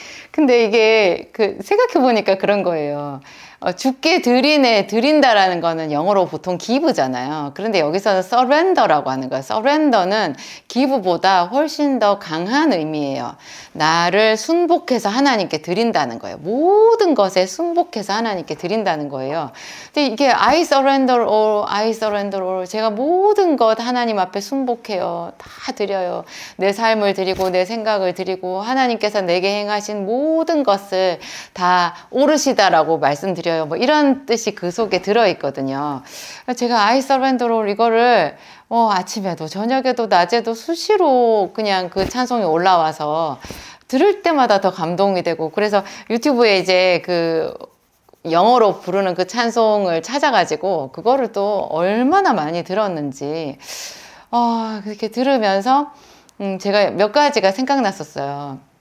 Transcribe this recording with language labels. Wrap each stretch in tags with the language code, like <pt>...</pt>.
<ko>근데 이게 생각해보니까 그런 거예요. 주께 드리네, 드린다라는 거는 영어로 보통 기브잖아요. 그런데 여기서는 surrender라고 하는 거예요. surrender는 기브보다 훨씬 더 강한 의미예요. 나를 순복해서 하나님께 드린다는 거예요. 모든 것에 순복해서 하나님께 드린다는 거예요. 근데 이게</ko> <en>I surrender all, I surrender all.</en> <ko>제가 모든 것 하나님 앞에 순복해요. 다 드려요. 내 삶을 드리고 내 생각을 드리고 하나님께서 내게 행하신 모든 것을 다 오르시다라고 말씀드려요. 뭐 이런 뜻이 그 속에 들어있거든요. 제가</ko> <en>I surrender all</en> <ko>이거를 아침에도 저녁에도 낮에도 수시로 그냥 그 찬송이 올라와서 들을 때마다 더 감동이 되고, 그래서 유튜브에 이제 그 영어로 부르는 그 찬송을 찾아가지고 그거를 또 얼마나 많이 들었는지 그렇게 들으면서 제가 몇 가지가 생각났었어요.</ko>